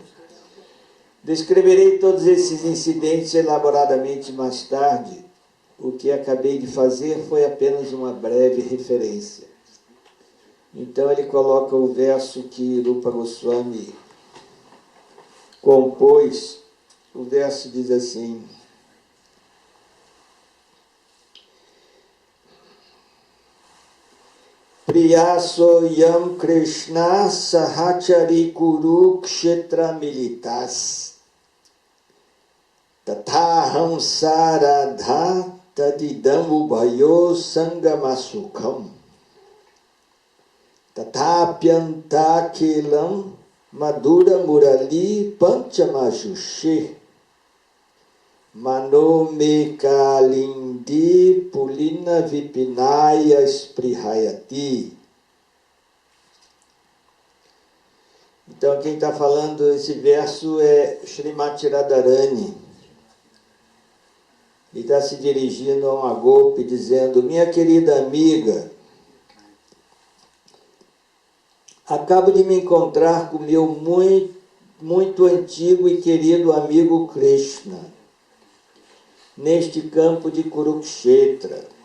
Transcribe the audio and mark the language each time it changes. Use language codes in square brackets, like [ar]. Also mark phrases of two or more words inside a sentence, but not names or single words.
[pt] Descreverei todos esses incidentes elaboradamente mais tarde. O que acabei de fazer foi apenas uma breve referência. Então ele coloca o verso que Rupa Goswami compôs. O verso diz assim: [sa] प्रियः सो यं कृष्ण सहचरि कुरुक्षेत्र मिलितः तथाहं सा राधा तदिदम् उभयोः सङ्गमसुखम् तथाप्यन्तःखेलन् मधुर मुरली पञ्चमजुषे मनो मे कालिन्दी पुलिन विपिनाय स्पृहयति. [pt] Então quem está falando esse verso é Srimati Radharani. Ele está se dirigindo a uma golpe dizendo: minha querida amiga, acabo de me encontrar com meu muito antigo e querido amigo Krishna, neste campo de Kurukshetra.